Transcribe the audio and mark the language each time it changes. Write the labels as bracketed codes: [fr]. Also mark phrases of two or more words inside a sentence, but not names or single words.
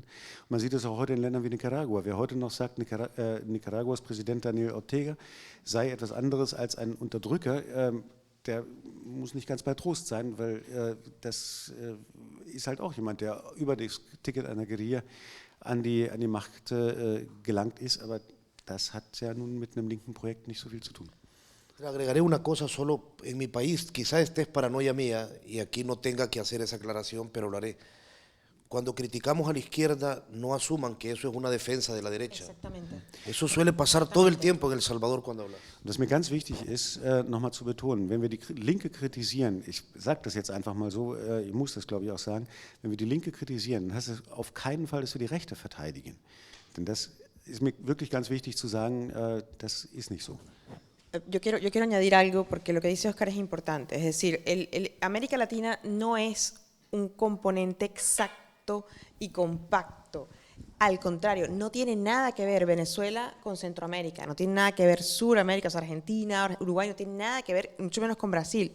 [de] Und man sieht es auch heute in Ländern wie Nicaragua. Wer heute noch sagt, Nicaraguas Präsident Daniel Ortega sei etwas anderes als ein Unterdrücker, der muss nicht ganz bei Trost sein, weil das ist halt auch jemand, der über das Ticket einer Guerilla an die Macht gelangt ist. Aber das hat ja nun mit einem linken Projekt nicht so viel zu tun. [es] Agregaré una cosa solo en mi país, quizás esta es paranoia mía y aquí no tenga que hacer esa aclaración, pero lo haré. Cuando criticamos a la izquierda, no asuman que eso es una defensa de la derecha. Exactamente. Eso suele pasar todo el tiempo en El Salvador cuando hablas. [de] Und was mir ganz wichtig ist, nochmal zu betonen, wenn wir die Linke kritisieren, ich sage das jetzt einfach mal so, ich muss das glaube ich auch sagen, wenn wir die Linke kritisieren, dann heißt es auf keinen Fall, dass wir die Rechte verteidigen. Denn das ist mir wirklich ganz wichtig zu sagen, das ist nicht so. [es] Yo quiero añadir algo porque lo que dice Oscar es importante. Es decir, América Latina no es un componente exacto y compacto. Al contrario, no tiene nada que ver Venezuela con Centroamérica, no tiene nada que ver Suramérica, o sea, Argentina, Uruguay, no tiene nada que ver, mucho menos con Brasil.